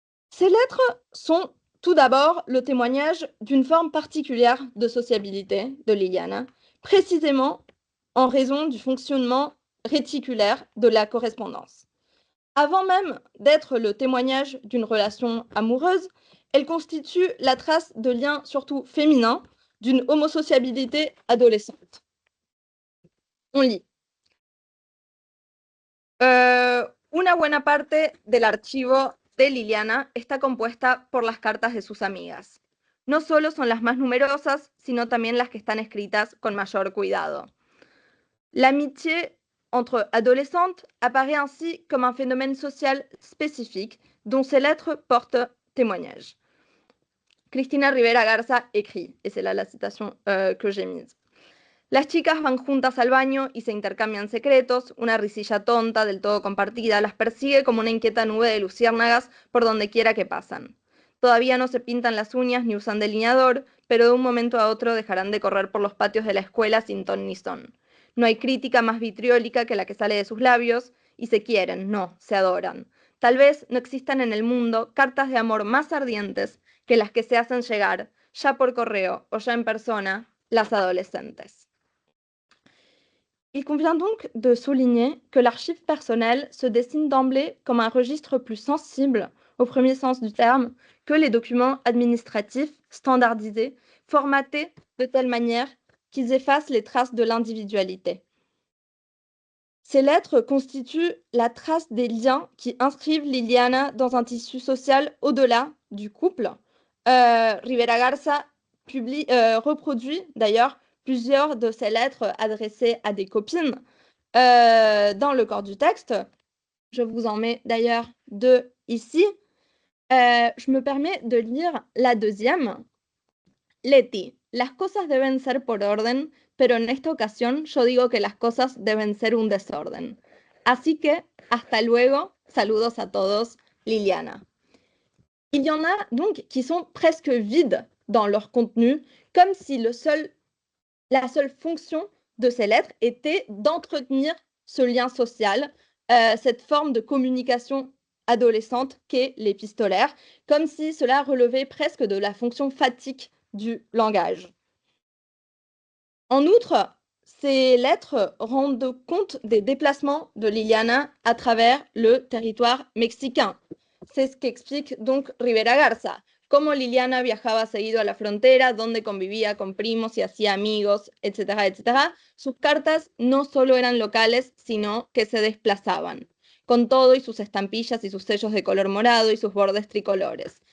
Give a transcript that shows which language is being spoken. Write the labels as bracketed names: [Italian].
[French] Ces lettres sont tout d'abord le témoignage d'une forme particulière de sociabilité de Liliana, précisément en raison du fonctionnement réticulaire de la correspondance. Avant même d'être le témoignage d'une relation amoureuse, elle constitue la trace de liens surtout féminins, d'une homosociabilité adolescente. On lit. [Spanish] Una buena parte del archivo de Liliana está compuesta por las cartas de sus amigas. No solo son las más numerosas, sino también las que están escritas con mayor cuidado. [French] L'amitié entre adolescentes apparaît ainsi comme un phénomène social spécifique dont ces lettres portent témoignage. Cristina Rivera Garza écrit, et c'est là la citation que j'ai mise. [Spanish] Las chicas van juntas al baño y se intercambian secretos, una risilla tonta, del todo compartida, las persigue como una inquieta nube de luciérnagas por donde quiera que pasan. Todavía no se pintan las uñas ni usan delineador, pero de un momento a otro dejarán de correr por los patios de la escuela sin ton ni son. No hay crítica más vitriólica que la que sale de sus labios, y se quieren, no, se adoran. Tal vez no existan en el mundo cartas de amor más ardientes que las que se hacen llegar, ya por correo o ya en persona, las adolescentes. [French] Il convient donc de souligner que l'archive personnelle se dessine d'emblée comme un registre plus sensible, au premier sens du terme, que les documents administratifs standardisés, formatés de telle manière qu'ils effacent les traces de l'individualité. Ces lettres constituent la trace des liens qui inscrivent Liliana dans un tissu social au-delà du couple. Rivera Garza reproduit d'ailleurs plusieurs de ces lettres adressées à des copines dans le corps du texte. Je vous en mets d'ailleurs deux ici. Je me permets de lire la deuxième. [Spanish] Leti, las cosas deben ser por orden, pero en esta ocasión yo digo que las cosas deben ser un desorden. Así que, hasta luego, saludos a todos, Liliana. [French] Il y en a donc qui sont presque vides dans leur contenu, comme si la seule fonction de ces lettres était d'entretenir ce lien social, cette forme de communication adolescente qu'est l'épistolaire, comme si cela relevait presque de la fonction fatigue du langage. En outre, ces lettres rendent compte des déplacements de Liliana à travers le territoire mexicain. C'est ce qu'explique donc Rivera Garza. [Spanish] Cómo Liliana viajaba seguido a la frontera, donde convivía con primos y hacía amigos, etcétera, etcétera. Sus cartas no solo eran locales, sino que se desplazaban, con todo y sus estampillas y sus sellos de color morado y sus bordes tricolores.